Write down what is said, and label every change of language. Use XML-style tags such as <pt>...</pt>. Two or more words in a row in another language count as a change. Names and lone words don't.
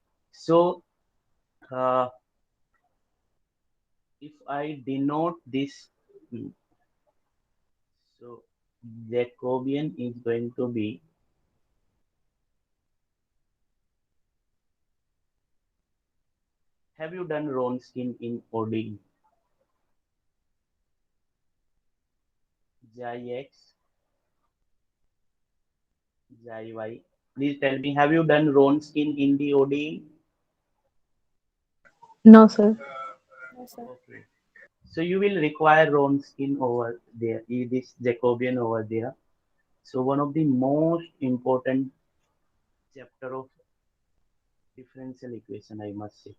<en>So if I denote this, so Jacobian is going to be, have you done Ronskin in ODE? Xi x, Xi y. Please tell me, have you done Ronskin in the ODE? No, sir. No, sir. Okay. So you will require Ronskin over there, this Jacobian over there. So one of the most important chapter of differential equation, I must say.</en>